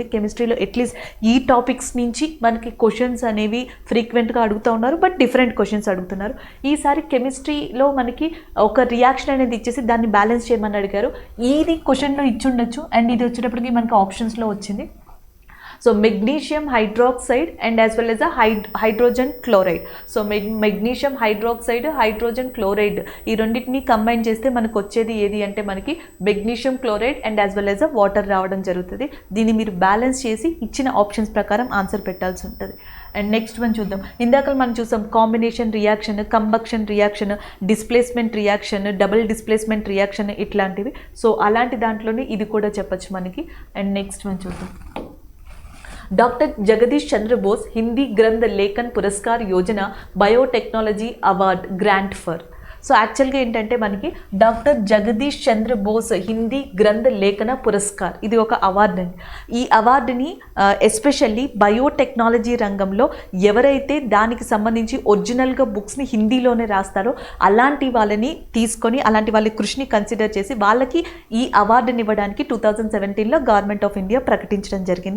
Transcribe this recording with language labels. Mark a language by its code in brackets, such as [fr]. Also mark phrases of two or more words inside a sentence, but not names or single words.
[te] కెమిస్ట్రీలో అట్లీస్ట్ ఈ టాపిక్స్ నుంచి మనకి క్వశ్చన్స్ అనేవి ఫ్రీక్వెంట్గా అడుగుతూ ఉన్నారు, [en] but different questions [te] అడుగుతున్నారు. ఈసారి కెమిస్ట్రీలో మనకి ఒక రియాక్షన్ అనేది ఇచ్చేసి దాన్ని బ్యాలెన్స్ చేయమని అడిగారు. ఇది క్వశ్చన్లో ఇచ్చుండొచ్చు, అండ్ ఇది వచ్చేటప్పటికి మనకి ఆప్షన్స్లో వచ్చింది. [en] So magnesium hydroxide and as well as a hydrogen chloride. [te] సో [en] magnesium hydroxide, hydrogen chloride [te] ఈ రెండింటిని కంబైన్ చేస్తే మనకు వచ్చేది ఏది అంటే మనకి [en] magnesium chloride and as well as a water [te] రావడం జరుగుతుంది. దీన్ని మీరు బ్యాలెన్స్ చేసి ఇచ్చిన ఆప్షన్స్ ప్రకారం ఆన్సర్ పెట్టాల్సి ఉంటుంది. [en] and next one [te] చూద్దాం. ఇందాక మనం చూసాం [en] combination reaction, combustion reaction, displacement reaction, double displacement reaction [te] ఇట్లాంటివి. సో అలాంటి దాంట్లోనే ఇది కూడా చెప్పచ్చు మనకి. [en] and next one [te] చూద్దాం. [hi] डॉक्टर जगदीश चंद्र बोस हिंदी ग्रंथ लेखन पुरस्कार योजना [en] biotechnology award grant for. [te] సో యాక్చువల్గా ఏంటంటే మనకి డాక్టర్ జగదీష్ చంద్ర బోస్ హిందీ గ్రంథ లేఖన పురస్కార్ ఇది ఒక అవార్డు అండి. ఈ అవార్డుని ఎస్పెషల్లీ బయోటెక్నాలజీ రంగంలో ఎవరైతే దానికి సంబంధించి ఒరిజినల్గా బుక్స్ని హిందీలోనే రాస్తారో అలాంటి వాళ్ళని తీసుకొని అలాంటి వాళ్ళ కృషిని కన్సిడర్ చేసి వాళ్ళకి ఈ అవార్డుని ఇవ్వడానికి 2017లో గవర్నమెంట్ ఆఫ్ ఇండియా ప్రకటించడం జరిగింది.